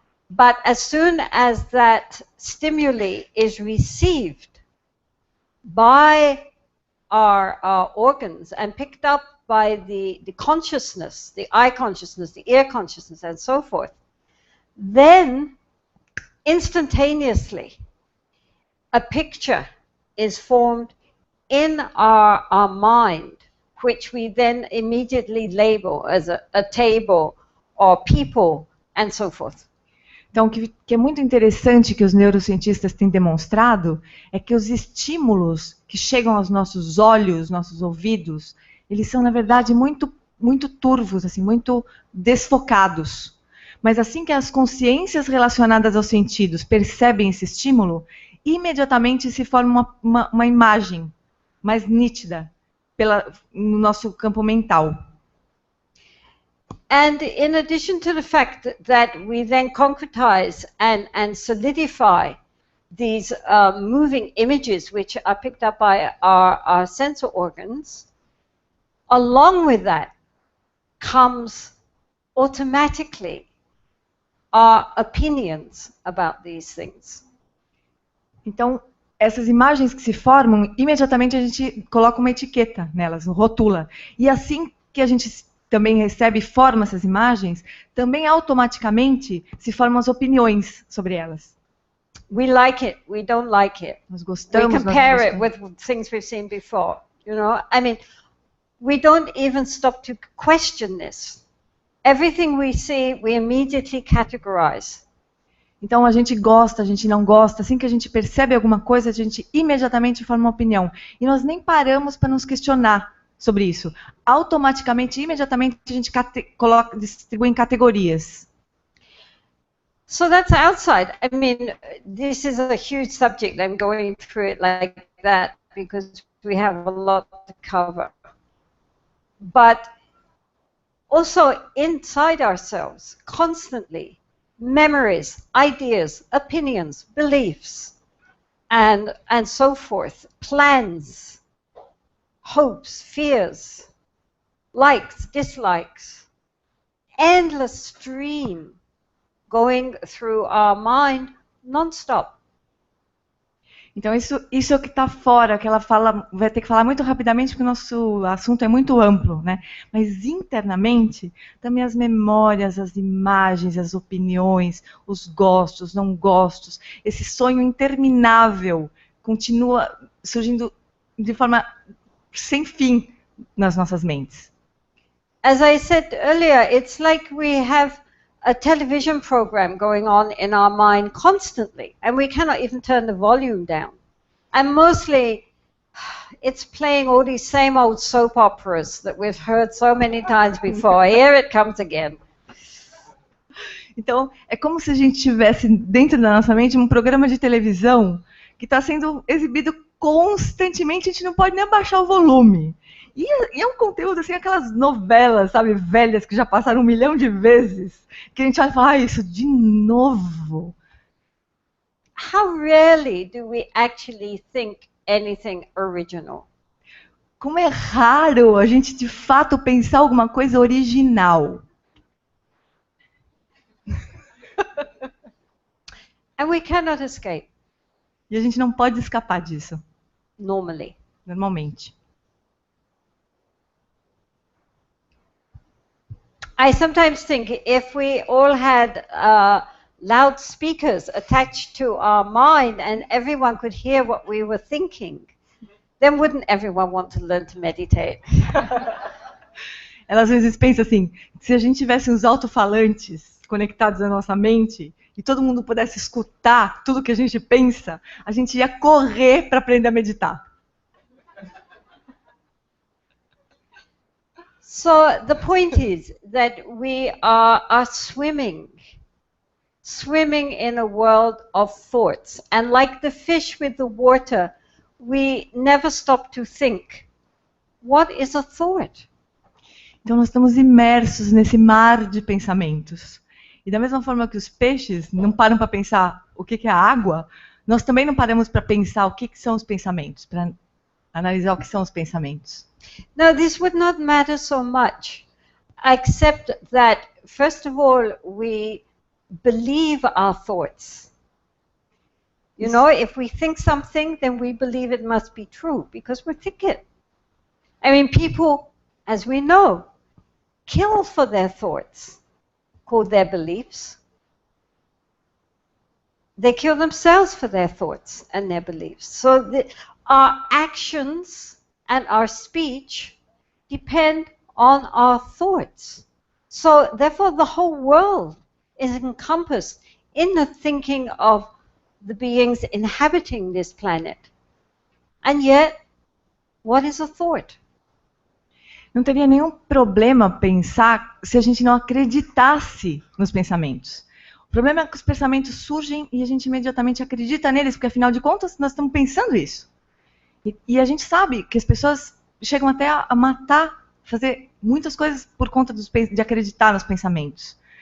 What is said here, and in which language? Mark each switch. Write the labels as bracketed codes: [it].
[en] But as soon as that stimuli is received by our organs and picked up by the consciousness, the eye consciousness, the ear consciousness, and so forth, then instantaneously a picture is formed in our mind, which we then immediately label as a table or people and so forth. [pt] Então, o que é muito interessante que os neurocientistas têm demonstrado é que os estímulos que chegam aos nossos olhos, nossos ouvidos, eles são, na verdade, muito turvos, assim, muito desfocados. Mas assim que as consciências relacionadas aos sentidos percebem esse estímulo, imediatamente se forma uma imagem mais nítida no nosso campo mental. [en] And in addition to the fact that we then concretize and solidify these moving images which are picked up by our sensor organs, along with that comes automatically our opinions about these things. [pt] Então, essas imagens que se formam, imediatamente a gente coloca uma etiqueta nelas, rotula. E assim que a gente também recebe e forma essas imagens, também automaticamente se formam as opiniões sobre elas. [en] We like it, we don't like it. [pt] Nós [en] We [pt] gostamos, nós não [en] compare it [pt] gostamos. [en] with things we've seen before. You know, I mean, we don't even stop to question this. Everything we see, we immediately categorize. [pt] Então a gente gosta, a gente não gosta, assim que a gente percebe alguma coisa, a gente imediatamente forma uma opinião. E nós nem paramos para nos questionar sobre isso. Automaticamente, imediatamente, a gente distribui em categorias. [en] So that's outside. I mean, this is a huge subject. I'm going through it like that because we have a lot to cover. But also inside ourselves, constantly, memories, ideas, opinions, beliefs, and so forth, plans, hopes, fears, likes, dislikes, endless stream going through our mind non-stop. [pt] Então isso é o que está fora, que ela fala, vai ter que falar muito rapidamente porque o nosso assunto é muito amplo, né? Mas internamente, também as memórias, as imagens, as opiniões, os gostos, não gostos, esse sonho interminável continua surgindo de forma sem fim nas nossas mentes. [en] As I said earlier, it's like we have a television program going on in our mind constantly, and we cannot even turn the volume down. And mostly, it's playing all these same old soap operas that we've heard so many times before. Here it comes again. [pt] Então, é como se a gente tivesse dentro da nossa mente um programa de televisão que está sendo exibido constantemente, a gente não pode nem abaixar o volume. E é um conteúdo, assim, aquelas novelas, sabe, velhas, que já passaram 1 milhão de vezes, que a gente vai falar, isso de novo. [en] How rarely do we actually think anything original? [pt] Como é raro a gente, de fato, pensar alguma coisa original. [en] And we cannot escape. [pt] E a gente não pode escapar disso. [en] Normally. [pt] Normalmente. [en] I sometimes think if we all had loudspeakers attached to our mind and everyone could hear what we were thinking, then wouldn't everyone want to learn to meditate? [pt] Ela às vezes pensa assim, se a gente tivesse uns alto-falantes conectados à nossa mente e todo mundo pudesse escutar tudo que a gente pensa, a gente ia correr para aprender a meditar. [en] So the point is that we are swimming in a world of thoughts. And like the fish with the water, we never stop to think, what is a thought? [pt] Então nós estamos imersos nesse mar de pensamentos. E da mesma forma que os peixes não param para pensar o que é a água, nós também não paramos para pensar o que são os pensamentos, para analisar o que são os pensamentos. [en] Now, this would not matter so much, except that, first of all, we believe our thoughts. You know, if we think something, then we believe it must be true, because we think it. I mean, people, as we know, kill for their thoughts, called their beliefs. They kill themselves for their thoughts and their beliefs. So our actions and our speech depend on our thoughts. So therefore the whole world is encompassed in the thinking of the beings inhabiting this planet. And yet, what is a thought? [pt] Não teria nenhum problema pensar se a gente não acreditasse nos pensamentos. O problema é que os pensamentos surgem e a gente imediatamente acredita neles, porque afinal de contas nós estamos pensando isso. E a gente sabe que as pessoas chegam até a matar, fazer muitas coisas por conta de acreditar nos pensamentos.